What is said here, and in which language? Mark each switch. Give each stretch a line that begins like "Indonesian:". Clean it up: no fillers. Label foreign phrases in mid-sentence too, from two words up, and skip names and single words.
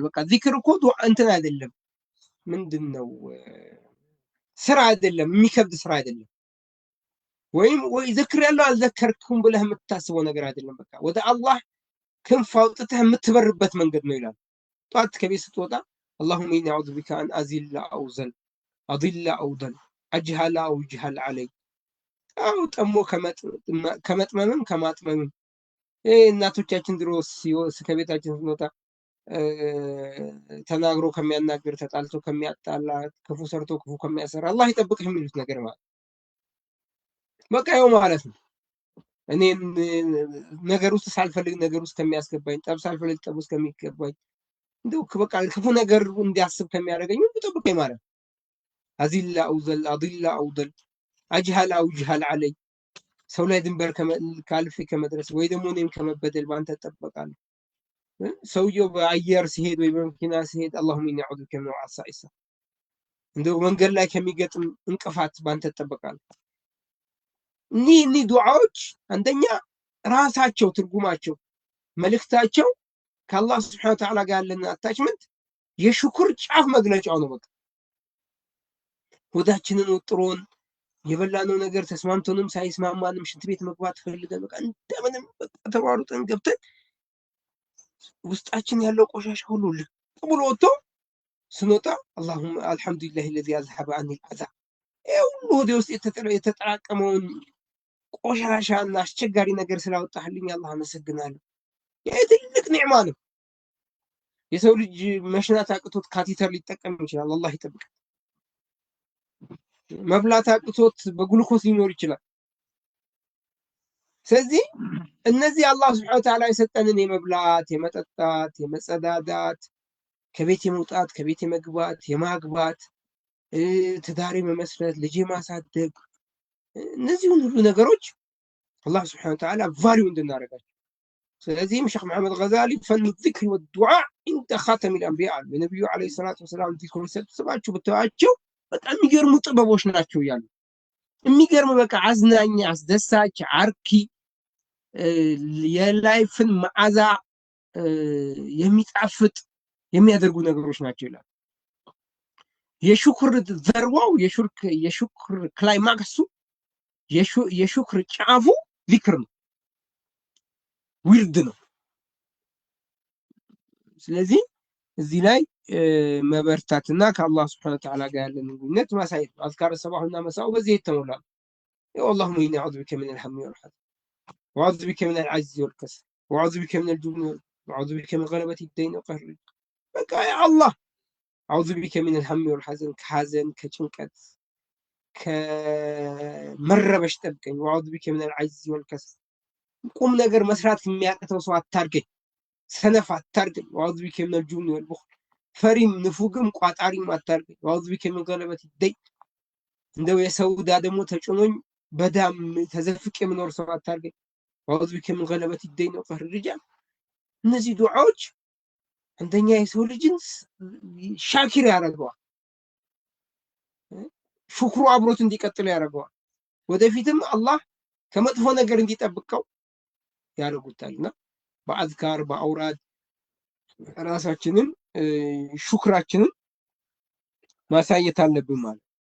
Amharic: በቃ ዚክር እኮ ዱዓ እንትን አይደለም ምንድነው ስራ አይደለም የሚከብድ ስራ አይደለም ወይ ዚክር ያለው አልዘከርኩም ብለህ የምታስበው ነገር አይደለም በቃ ወደ አላህ ክንፍ አውጥተህ የምትበርበት መንገድ ነው ይላል ጧት ከቤት ስትወጣ
Arabic: اللهم اني اعوذ بك ان ازل او زل اضل او ضل اجهل او اجهل علي
Amharic: او ጠሞ ከመጥመምም ከማጥመምም እናቶቻችን ድሮስ ከቤታችን ስንወጣ ተናግሮ ከሚያናገር ተጣልቶ ከሚያጣላ ክፉ ሰርቶ ክፉ ከሚያሰራ አላህ ይጠብቅህ የሚሉት ነገር ማለት በቃ ይኸው ማለት ነው እኔ ነገር ውስጥ ሳልፈልግ ነገር ውስጥ ከሚያስገባኝ ጠብ ሳልፈልግ ጠብ ውስጥ ከሚገባኝ እንደው በቃ ክፉ ነገር እንዲያስብ ከሚያደርገኝ ይጠብቀኝ ማለት
Arabic: أزل أو أزل أضل أو أضل أجهل أو يجهل علي
Amharic: ሰው ላይ ድንበር ካልፍ ከመድረስ ወይ ደግሞ እኔም ከመበደል ባንተ ተጠበቃለሁ ሰውየው በአየር ሲሄድ ወይ በመኪና ሲሄድ
Arabic: اللهم اني اعوذ بك من العصائص
Amharic: እንደው መንገድ ላይ ከሚገጥም እንቅፋት ባንተ ተጠበቃለሁ እኒ ዱዓዎች አንደኛ ራሳቸው ትርጉማቸው መልእክታቸው ከአላህ
Arabic: سبحانه وتعالى
Amharic: ጋር ያለን አታችመንት የሽኩር ጫፍ መግለጫው ነው በቃ ወዳችንን ወጥሮን የበላነው ነገር ተስማምቶንም ሳይስማማንም ሽንት ቤት መግባት ፈልገን በቃ እንደምንም ተሯሩጠን ገብተን ውስጣችን ያለው ቆሻሻ ሁሉ ልቅብሎ ወጥቶ ስንወጣ
Arabic: اللهم الحمد لله الذي اذهب عني العذاب
Amharic: ሁሉ ወደ ውስጥ የተጠራቀመውን ቆሻሻና አስቸጋሪ ነገር ስላወጣህልኝ አላህ አመሰግናለሁ የትልቅ ኒዕማ ነው የሰው ልጅ መሽናት አቅቶት ካቲተር ሊጠቀም ይችላል አላህ ይጠብቅ መብላት አቅቶት በግሉኮስ ሊኖር ይችላል ስለዚህ እነዚህ አላህ
Arabic: سبحانه وتعالى
Amharic: የሰጠንን የመብላት የመጠጣት የመጸዳዳት ከቤት የመውጣት ከቤት የመግባት የማግባት ትዳር መመስረት ልጅ ማሳደግ እነዚህ ሁሉ ነገሮች አላህ
Arabic: سبحانه وتعالى
Amharic: ቫልዩ እንድናረጋቸው ስለዚህ ሸኽ መሐመድ ገዛሊ
Arabic: فن ذكر ودعاء عند خاتم الانبياء
Amharic: ነብዩ
Arabic: عليه الصلاة والسلام
Amharic: ዚክር ሰጥተዋቸው ብታዋቸው በጣም የሚገርሙ ጥበቦች ናቸው ያሉ የሚገርም በቃ አዝናኝ አስደሳች አርኪ የላይፍን መዓዛ የሚጣፍጥ የሚያደርጉ ነገሮች ናቸው ይላል የሽኩር ዘርዋው የሽኩር ክላይማክሱ የሽኩር ጫፉ ዚክር ነው ዊርድ ነው ስለዚህ እዚህ ላይ መበርታትና ከአላህ
Arabic: سبحانه وتعالى
Amharic: ጋር ያለን ግንኙነት ማሳየት አዝካር ሰባሁና መሳው በዚህ የተሞላ
Arabic: اللهم اني اعوذ بك من الهم والحزن واعوذ بك من العجز والكسل واعوذ بك من الجبن واعوذ بك من غلبة الدين وقهر
Amharic: በቃ ያ አላህ
Arabic: اعوذ بك من الهم والحزن
Amharic: ከሐዘን ከጭንቀት ከመረበሽ ጠብቀኝ
Arabic: واعوذ بك من العجز والكسل
Amharic: ቁም ነገር መስራት የሚያቅተው ሰው አታርገኝ ሰነፍ አታርገኝ
Arabic: واعوذ بك من الجبن والبخل
Amharic: ፈሪም ንፉግም ቋጣሪም አታርገኝ
Arabic: واعوذ بك من غلبة الدين
Amharic: እንደው የሰውዳ ደግሞ ተጭኖኝ በዳም ተዘፍቅ የምኖር ሰው አታርገኝ።
Arabic: أعوذ بك من غلبة الدين
Amharic: ነው
Arabic: قهر الرجال።
Amharic: እነዚህ ዱዓዎች አንደኛ የሰው ልጅን ሻኪር ያደርገዋል፣ ሹክሩ አብሮት እንዲቀጥል ያደርገዋል። ወደፊትም አላህ ከመጥፎ ነገር እንዲጠብቀው ያደርጉታልና በአዝካር በአውራድ ራሳችንን ሹክራችንን ማሳየት አለብን ማለት።